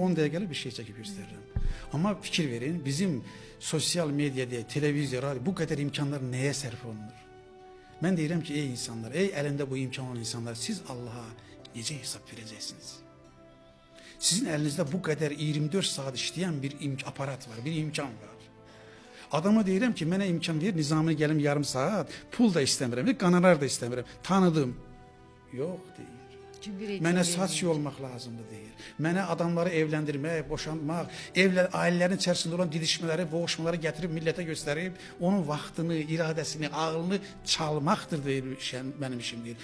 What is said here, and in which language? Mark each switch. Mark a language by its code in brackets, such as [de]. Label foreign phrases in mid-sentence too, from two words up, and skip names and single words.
[az] 10 dəqiqəli bir şey çəkib gösteririm. Ama fikir verin, bizim sosyal medyada, televizyon, radyo [tr] bu kadar [az] imkanlar neye sərf olunur? Ben deyirəm ki, ey insanlar, ey elinde bu imkan olan insanlar, siz Allah'a necə hesab vereceksiniz? [tr] Sizin elinizde bu kadar 24 saat işleyen bir aparat var, bir imkan var. [az] Adama deyirəm ki, mənə imkan ver, nizamını gəlim yarım saat, pul da istəmirəm, qanalar da istəmirəm, tanıdım. Yok deyir. Mənə saç olmaq lazımdır deyir. Mənə adamları evləndirmək, boşanmaq, ailələrin içərisində olan didişmələri, boğuşmaları gətirib millətə göstərib, onun vaxtını, iradəsini, ağlını çalmaqdır deyir mənim işim deyir.